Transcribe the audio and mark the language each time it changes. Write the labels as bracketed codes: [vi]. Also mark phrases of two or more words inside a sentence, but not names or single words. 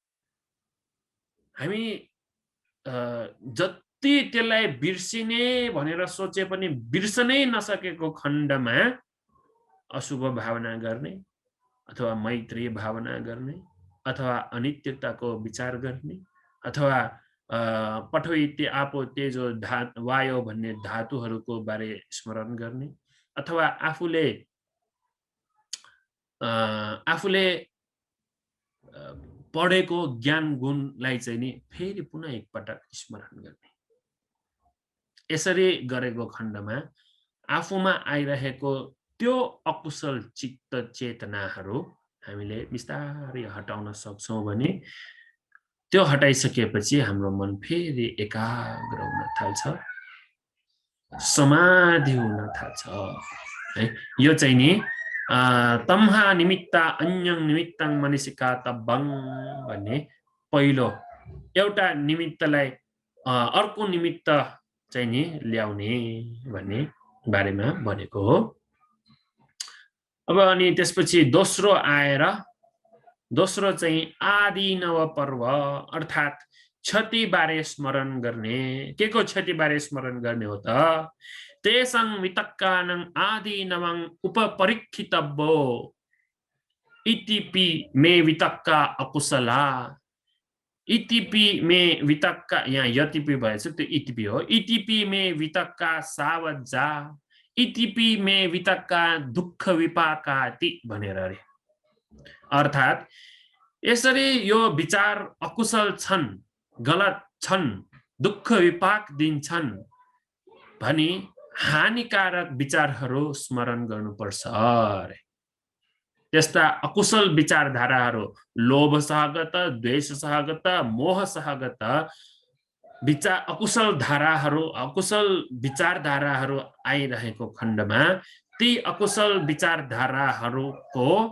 [ne] हामी जति त्यसलाई बिर्सिने भनेर सोचे पनि बिर्सनै नसकेको खण्डमा अशुभ भावना गर्ने अथवा मैत्री भावना गर्ने अथवा अनित्यताको विचार गर्ने अथवा [pi] पठो इति आपो तेजो वायो [ne] भन्ने धातुहरूको बारे स्मरण गर्ने अथवा आफूले पढेको ज्ञान गुणलाई चाहिँ नि फेरि पुनः एकपटक स्मरण गर्ने यसरी गरेको खण्डमा आफूमा आइरहेको त्यो अकुशल चित्त चेतनाहरू हामीले बिस्तारै हटाउन सक्छौं भने त्यो हटाइसकेपछि हाम्रो मन फेरि एकाग्र हुन थाल्छ समाधि हुन थाल्छ है यो चाहिँ नि [pi] तम्हा निमित्त अन्यं निमित्तं मनिसिका तब्बं [ne] भन्ने पहिलो एउटा निमित्तलाई अर्को निमित्त चाहिँ नि ल्याउने भन्ने बारेमा भनेको हो अब अनि त्यसपछि दोस्रो चाहिँ आदिनव पर्व अर्थात् क्षति बारे स्मरण गर्ने के को क्षति बारे स्मरण गर्ने हो त [pi] तेसं वितक्कानं आदिनवं उपपरीक्षितव्यो इतिपि मे वितक्का अकुशला इतिपि मे वितक्का [ne] यहाँ यतिपि भएछ त्यो इतिपि हो [pi] इतिपि मे वितक्का सावज्जा इतिपि मे वितक्का दुःख विपाकाति [ne] भनेर अरे अर्थात् यसरी यो विचार अकुशल छन् गलत छन् दुःख विपाक दिन्छन् भनी हानिकारक विचारहरू स्मरण गर्नुपर्छ अरे त्यस्ता अकुशल विचारधाराहरू लोभ सहगत द्वेष सहगत मोह सहगत अकुशल विचारधाराहरू आइरहेको खण्डमा ती अकुशल विचारधाराहरूको